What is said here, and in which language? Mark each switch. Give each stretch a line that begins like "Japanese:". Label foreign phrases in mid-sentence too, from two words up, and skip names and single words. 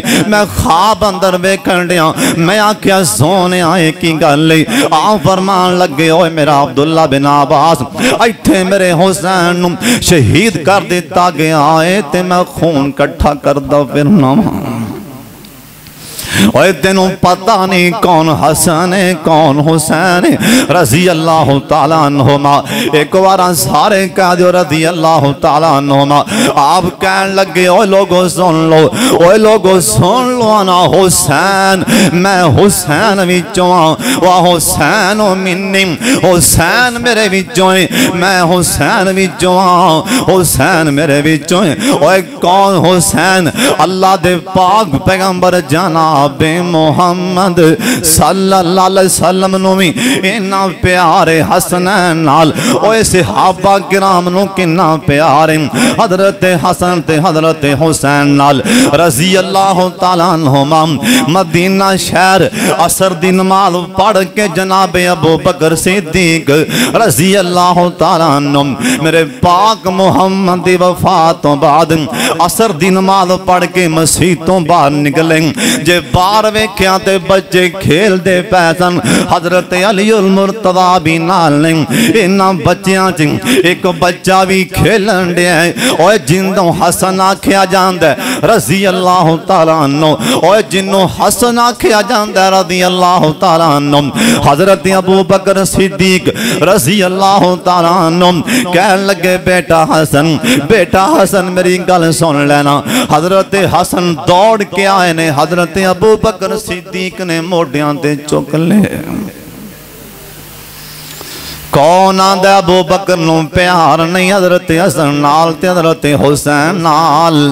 Punjabi: میں خواب اندر ویکھن دیا، میں آکھیا سونے آئے کی گل آ فرمان لگے اوئے میرا عبداللہ بن عباس اتھے میرے حسین نوں شہید کر دتا گیا ہے تے میں خون کٹھا کردا پھرنا. اوئے تینوں پتا نہیں کون حسن ہے کون حسین ہے
Arabic: رضي الله تعالى عنهما.
Punjabi: ایک بار سارے کہہ دو
Arabic: رضي الله تعالى عنهما.
Punjabi: آپ کہن لگے او لوگو سن لو، او لوگو سن لو نا حسین میں حسین وچوں وا
Arabic: حسين مني
Punjabi: حسین میرے وچوں میں حسین وچوں حسین میرے وچوں. اوئے کون حسین؟ اللہ دے پاک پیغمبر جناب محمد
Arabic: صلى الله عليه وسلم
Punjabi: نوں بھی اِنّے پیارے حسنین نال اوئے صحابہ کرام نوں کِنّے پیارے حضرت حسن تے حضرت حسین نال
Arabic: رضي الله تعالى عنهما.
Punjabi: مدینہ شہر عصر دی نماز پڑھ کے جناب ابو بکر صدیق
Arabic: رضي الله تعالى عنه
Punjabi: میرے پاک محمد دی وفات توں بعد عصر دی نماز پڑھ کے مسجد توں باہر نکلے. جے باہر ویکھیا تے بچے کھیلتے پئے سن، حضرت علی المرتضیٰ بھی نال نہیں. انہاں بچیاں چ ایک بچہ بھی کھیلن دیا ہے اور جنہوں حسن آکھیا جاندا
Arabic: رضي الله تعالى عنه.
Punjabi: اور جنہوں حسن آکھیا جاندا
Arabic: رضي الله تعالى عنه
Punjabi: حضرت ابو بکر صدیق
Arabic: رضي الله تعالى عنه
Punjabi: کہن لگے بیٹا حسن میری گل سن لینا. حضرت حسن دوڑ کے آئے نے، حضرت ابو بکر صدیق نے موڈھیاں تے چک لے. کون آندا ابو بکر نوں پیار نہیں حضرت حسن نال تے حضرت حسین نال.